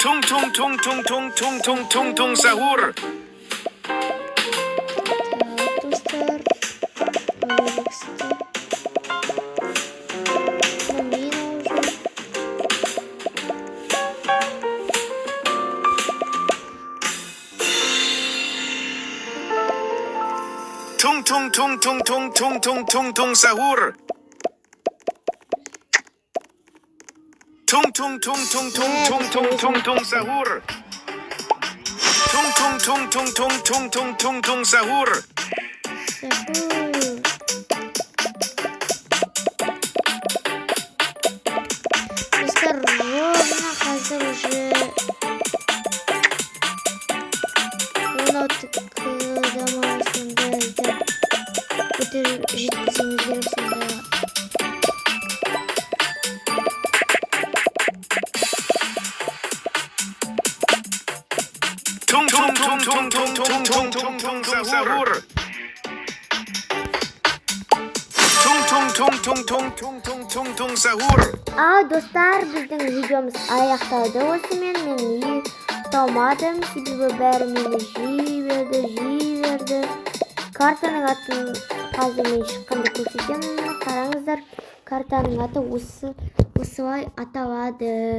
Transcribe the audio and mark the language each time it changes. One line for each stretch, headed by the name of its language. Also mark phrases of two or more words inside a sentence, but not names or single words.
Indonesian: tung tung tung tung tung tung tung tung sahur.
Kazakh: достар Роблоксте. Ну, мина уже.
Indonesian: Tung tung tung tung tung tung tung tung tung sahur. Tung tung tung tung tung tung tung tung tung sahur. Tung tung tung tung tung tung tung tung tung sahur.
Kazakh: Сахур. Достар ровно қазір уже 16 дамаға сонда іздеп жеткізуіміз керек сонда.
Indonesian: Tung tung tung tung tung tung tung tung tung sahur. Tung tung tung tung tung tung tung tung tung sahur.
Kazakh: Достар, біздің видеомыз аяқталды. Осымен мен ұстамадым, себебі бәрі мені жей берді. Картаның атын қазір мен шыққанды көрсетемін. Қараңыздар, картаның аты осылай аталады.